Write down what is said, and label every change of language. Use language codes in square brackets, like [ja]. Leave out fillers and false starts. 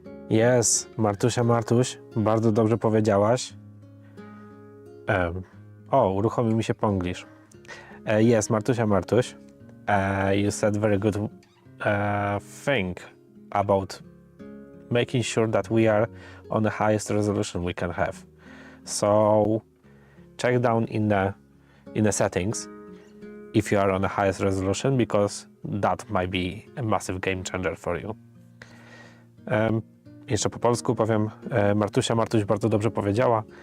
[pl] Jest, Martusia, Martuś, bardzo dobrze powiedziałaś. Uruchomił mi się Ponglish. [en] Yes, Martusia, Martuś. You said very good thing about making sure that we are on the highest resolution we can have. So check down in the settings if you are on the highest resolution, because that might be a massive game changer for you. [pl] Jeszcze po polsku powiem, Martusia, Martuś bardzo dobrze powiedziała.